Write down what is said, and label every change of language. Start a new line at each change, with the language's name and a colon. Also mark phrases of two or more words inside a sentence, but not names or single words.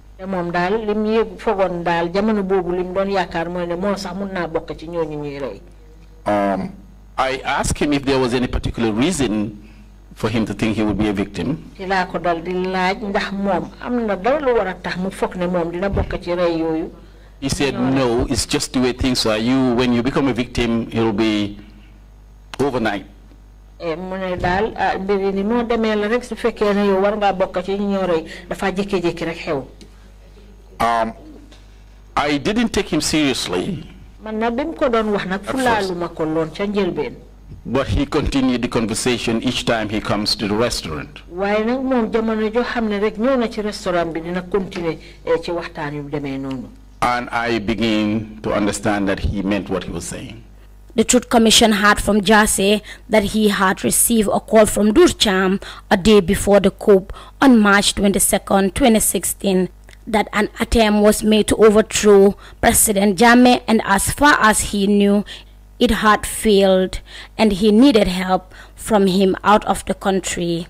English: I asked him if there was any particular reason for him to think he would be a victim. He said, no, it's just the way things are. When you become a victim, it will be overnight.
Wolof: mune dal mbiri ni no demee la rek su fekkee ne yow war ngaa bokk ci ñi ñoo rey dafa jékki-jékki rek xew.
English: I didn't take him seriously.
Wolof: Man na bim ko doon wax nag fulaaluma ko loon ca njëlbeen.
English: But he continued the conversation each time he comes to the restaurant.
Wolof: Waaye nag moom jamono joo xam ne rek ñëw na ci restaurant bi dina continuer ci waxtaan yu demee noonu.
English: And I begin to understand that he meant what he was saying. The Truth Commission heard from Jasseh that he had received a call from Durcham a day before the coup on March 22nd, 2016, that an attempt was made to overthrow President Jammeh, and as far as he knew, it had failed and he needed help from him out of the country.